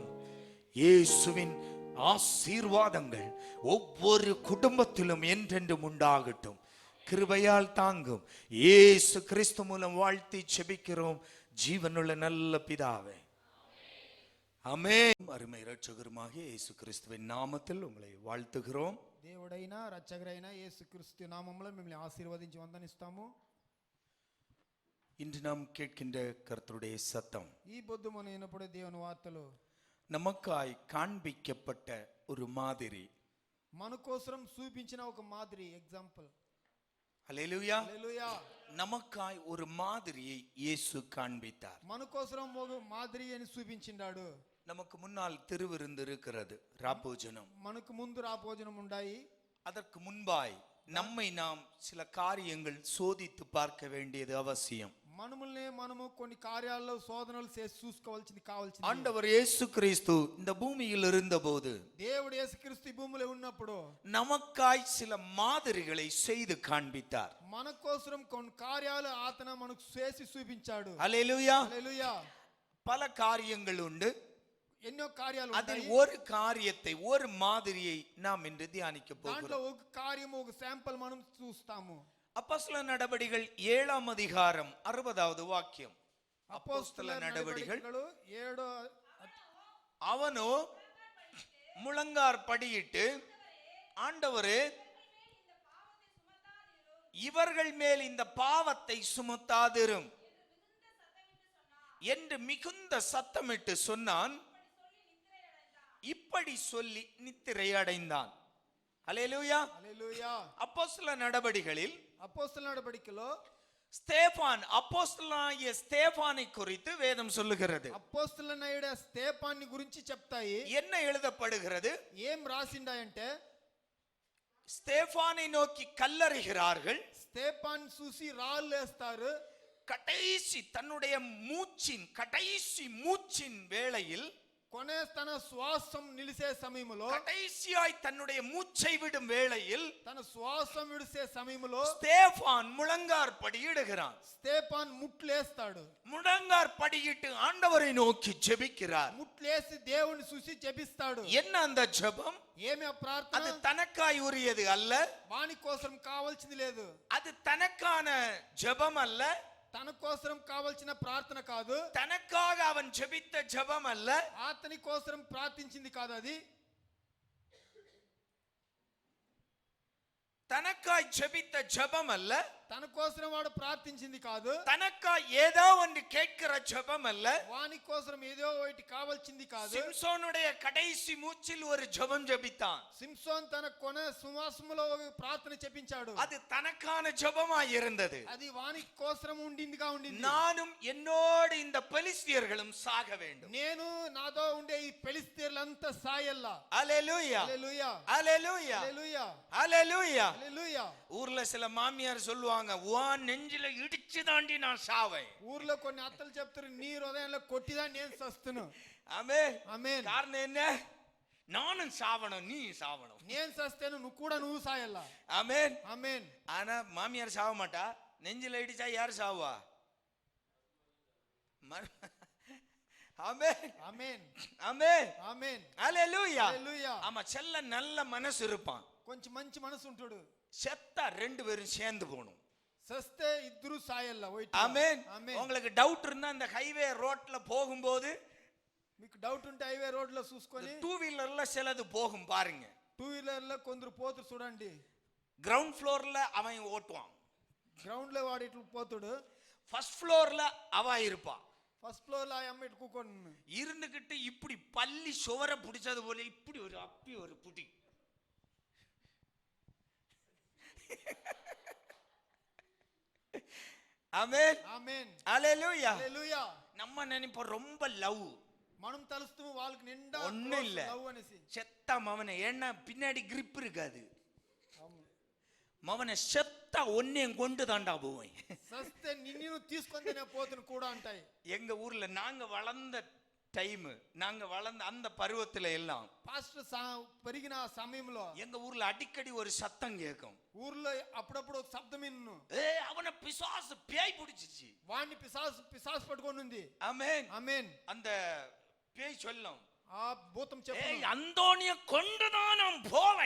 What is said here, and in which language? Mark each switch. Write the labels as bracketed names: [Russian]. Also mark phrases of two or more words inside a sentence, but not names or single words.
[Tamil] இயேசுவின் ஆசீர்வாதங்கள் ஒவ்வொரு குடும்பத்திலும் என்றென்றும் உண்டாகட்டும். கிருபையால் தாங்கும் இயேசு கிறிஸ்து மூலம் வாழ்த்தி செபிக்கிறோம் ஜீவனுள்ள நல்ல பிதாவே, ஆமென். அருமை இரட்சகருமாகிய இயேசு கிறிஸ்துவின் நாமத்தில் உங்களை வாழ்த்துகிறோம். [Telugu] దేవుడైన రక్షకుడైన యేసుక్రీస్తు నామములో మిమ్మల్ని ఆశీర్వదించి వందనిస్తాము. [Tamil] இன்று நாம் கேட்கின்ற கர்த்தருடைய சத்தம், [Telugu] ఈ పొద్దు మనం వినపడే దేవుని వార్తలు [Tamil] நமக்காய் காண்பிக்கப்பட்ட ஒரு மாதிரி. [Telugu] మన కోసం చూపించిన ఒక మాదిరి, ఎగ్జాంపుల్. [Tamil] ஹல்லேலூயா. [Telugu] హల్లెలూయా. [Tamil] நமக்காய் ஒரு மாதிரியை இயேசு காண்பித்தார். [Telugu] మన కోసం ఒక మాదిరి అని చూపించిండాడు. [Tamil] நமக்கு முன்னால் திருவிருந்து இருக்கிறது, ராபோஜனம். [Telugu] మనకు ముందు రాభోజనం ఉండాయి. [Tamil] அதற்கு முன்பாய் நம்மை நாம் சில காரியங்கள் சோதித்து பார்க்க வேண்டியது அவசியம். [Telugu] మనముల్ని మనము కొన్ని కార్యాల్లో శోధనలు చేసి చూసుకోవాల్సింది కావాల్సింది. [Tamil] ஆண்டவர் இயேசு கிறிஸ்து இந்த பூமியில் இருந்தபோது, [Telugu] దేవుడు యేసుక్రీస్తు భూమిలో ఉన్నప్పుడు [Tamil] நமக்காய் சில மாதிரிகளை செய்து காண்பித்தார். [Telugu] మన కోసం కొన్ని కార్యాలు ఆతన మనకు చేసి చూపించాడు. [Tamil] ஹல்லேலூயா. [Telugu] హల్లెలూయా. [Tamil] பல காரியங்கள் உண்டு, [Telugu] ఎన్నో కార్యాలు [Tamil] அதில் [Telugu] ఉన్నాయి. [Tamil] ஒரு காரியத்தை, ஒரு மாதிரியை நாம் இன்று தியானிக்க [Telugu] దాంట్లో [Tamil] போகிறோம். [Telugu] ఒక కార్యం, ఒక శాంపుల్ మనం చూస్తాము. [Tamil] அப்போஸ்தலர் நடபடிகள் 7ஆம் அதிகாரம் 60வது வாக்கியம். அப்போஸ்தலர் நடபடிகள் 7 அவனோ முழங்கார் படியிட்டு, ஆண்டவரே இவர்கள் மேல் இந்த பாவத்தை சுமத்தாதிரும் என்று மிகுந்த சத்தமிட்டு சொன்னான். இப்படி சொல்லி நித்திரை அடைந்தான். அல்லேலூயா. [Telugu] హల్లెలూయా. [Tamil] அப்போஸ்தலர் நடபடிகளில் [Telugu] అపోస్తలుల నడవడికలో [Tamil] ஸ்தேபான், அப்போஸ்தலனாகிய ஸ்தேபானை குறித்து வேதம் சொல்லுகிறது. [Telugu] అపోస్తలులైన స్తేపాన్ని గురించి చెప్తాయి. [Tamil] என்ன எழுதப்படுகிறது? [Telugu] ఏం రాసిండాయంటే, [Tamil] ஸ்தேபானை நோக்கி கல்லறைகிறார்கள். [Telugu] స్తేపాన్ చూసి రాళ్ళు వేస్తారు. [Tamil] கடைசி தன்னுடைய கடைசி மூச்சின் வேளையில், [Telugu] కొనే తన శ్వాసం నిలిసే సమయంలో, [Tamil] கடைசியாய் தன்னுடைய மூச்சை விடும் வேளையில், [Telugu] తన శ్వాసం విడిసే సమయంలో [Tamil] ஸ்தேபான் முழங்கார் படியிடுகிறான். [Telugu] స్తేపాన్ ముట్లేస్తాడు. [Tamil] முழங்கார் படியிட்டு ஆண்டவரை நோக்கி ஜெபிக்கிறார். [Telugu] ముట్లేసి దేవుని చూసి జెబిస్తాడు. [Tamil] என்ன அந்த ஜெபம்? [Telugu] ఏమి ఆ ప్రార్థన? [Tamil] அது தனக்காய் உரியது அல்ல. [Telugu] వాని కోసం కావాల్సింది లేదు. [Tamil] அது தனக்கான ஜெபம் அல்ல. [Telugu] తన కోసం కావాల్సిన ప్రార్థన కాదు. [Tamil] தனக்காக அவன் ஜெபித்த ஜெபம் அல்ல. [Telugu] అతని కోసం ప్రార్థించింది కాదు. అది [Tamil] தனக்காய் ஜெபித்த ஜெபம் அல்ல. [Telugu] తన కోసం వాడు ప్రార్థించింది కాదు. [Tamil] தனக்காய் ஏதோ ஒன்று கேட்கிற ஜெபம் அல்ல. [Telugu] వాని కోసం ఏదో ఒకటి కావాల్సింది కాదు. [Tamil] சிம்சோனுடைய கடைசி மூச்சில் ஒரு ஜெபம் ஜெபித்தான். [Telugu] సింసోన్ తన కొన శ్వాసములో ప్రార్థన చెప్పించాడు. [Tamil] அது தனக்கான ஜெபமாய் இருந்தது. [Telugu] అది వాని కోసం ఉండిందిగా ఉండింది. [Tamil] நானும் என்னோடு இந்த பெலிஸ்தியர்களும் சாக வேண்டும். [Telugu] నేను నాతో ఉండే ఈ పెలిస్తీర్లంతా సాయల్లా. [Tamil] அல்லேலூயா. [Telugu] హల్లెలూయా. [Tamil] அல்லேலூயா. [Telugu] హల్లెలూయా. [Tamil] அல்லேலூயா. [Telugu] హల్లెలూయా. [Tamil] ஊர்ல சில மாமியார் சொல்லுவாங்க, உன் நெஞ்சில இடிச்சு தாண்டி நான் சாவேன். [Telugu] ఊర్లో కొన్ని అత్తలు చెప్తారు, నీ హృదయంలో కొట్టిదా నేను సస్తును. [Tamil] ஆமென். [Telugu] ఆమేన్. [Tamil] காரணம் என்ன? நானும் சாவணும், நீ சாவணும். [Telugu] నేను సస్తేను, నువ్వు సాయల్లా. [Tamil] ஆமென். [Telugu] ఆమేన్. [Tamil] ஆனா மாமியார் சாவ மாட்டா. நெஞ்சில இடிச்சா யார் சாவா? ஆமென். [Telugu] ఆమేన్. [Tamil] ஆமென். [Telugu] ఆమేన్. [Tamil] அல்லேலூயா. [Telugu] హల్లెలూయా. [Tamil] ஆமா, செல்ல நல்ல மனசு இருப்பான். [Telugu] కొంచెం మంచి మనసు ఉంటాడు. [Tamil] செத்தா ரெண்டு பேரும் சேர்ந்து போகணும். [Telugu] సస్తే ఇద్దరు సాయల్లా. [Tamil] ஆமென். [Telugu] ఆమేన్. [Tamil] உங்களுக்கு டவுட் இருந்தா அந்த [English] highway roadல [Tamil] போகும்போது, [Telugu] మీకు డౌట్ ఉంటే [English] highway road [Telugu] లో చూసుకొని, [English] two wheelerல [Tamil] சிலது போகும் பாருங்க. [Telugu] 2 వీలర్ లో కొందరు పోతురు చూడండి. [English] ground floorல [Tamil] அவன் ஓட்டுவான். [Telugu] గ్రౌండ్ లో వాడు ఇట్లా పోతాడు. [English] first floorல [Tamil] அவ இருப்பா. [English] first floor [Telugu] లో ఆ అమ్మ ఇటు కూకొని [Tamil] இருந்துகிட்டு இப்படி பள்ளி சுவரை பிடிச்சது போல இப்படி ஒரு அப்பி ஒரு புடி. ஆமென். [Telugu] ఆమేన్. [Tamil] அல்லேலூயா. [Telugu] హల్లెలూయా. [Tamil] நம்ம நினைப்போம் ரொம்ப லவ். [Telugu] మనం తలుస్తాము వాళ్ళకి నిండా [Tamil] ஒண்ணும் இல்ல. [Telugu] లవ్ అనేసి. [Tamil] செத்தா மவனை, ஏன்னா பின்னாடி கிரிப் இருக்காது. மவனை செத்தா ஒன்னையும் கொண்டு தாண்டா போவேன். [Telugu] సస్తే నిన్ను తీసుకొని నేను పోతును కూడా అంటాయి. [Tamil] எங்க ஊர்ல நாங்க வளர்ந்த டைம், நாங்க வளர்ந்த அந்த பருவத்துல எல்லாம் [Telugu] పాస్టర్ పెరిగిన సమయంలో [Tamil] எங்க ஊர்ல அடிக்கடி ஒரு சத்தம் கேட்கும். [Telugu] ఊర్లో అప్పుడప్పుడు ఒక శబ్దం విన్ను. [Tamil] அவனை பிசாசு பேய் பிடிச்சிச்சு. [Telugu] వాడిని పిశాసు పట్టుకొని ఉంది. [Tamil] ஆமென். [Telugu] ఆమేన్. [Tamil] அந்த பேய் சொல்லும், [Telugu] ఆ భూతం చెప్పు, [Tamil] அந்தோனிய கொண்டுதான் நான் போவேன்.